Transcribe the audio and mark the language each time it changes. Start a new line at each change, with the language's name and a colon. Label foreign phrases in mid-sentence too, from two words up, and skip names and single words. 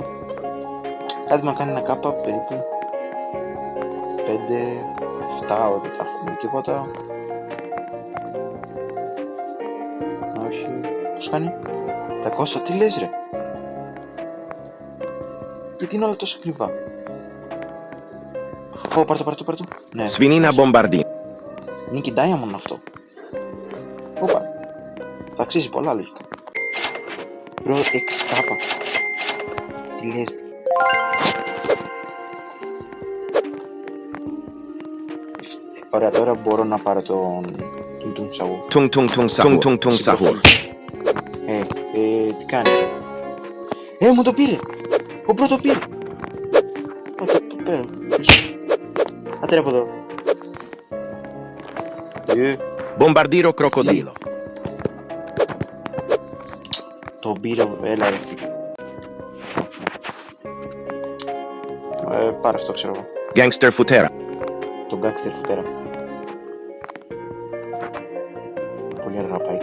Greek: Κάτι να κάνει ένα κάπα περίπου 5, 7, δεν τα έχουμε τίποτα. Όχι, πώς κάνει? 300, τι λες ρε? Γιατί είναι όλα τόσο ακριβά? Πάρ' το. Ναι. Svinina bombardini. Είναι και diamond αυτό. Όπα. Θα αξίζει πολλά λογικά. Μπρο, 6k. Τι λες? Ωραία, τώρα μπορώ να πάρω τον σαγού. Tung sahur. Τι κάνει? Μου το πήρε. Ο πρώτο πήρε. Το πέρα. Άντε ρε από εδώ. Bombardiro crocodilo. Το πήρε, έλα ρε φίλε. Πάρε αυτό ξέρω εγώ. Gangster futera. Το gangster φουτέρα. Πολύ αργά πάει.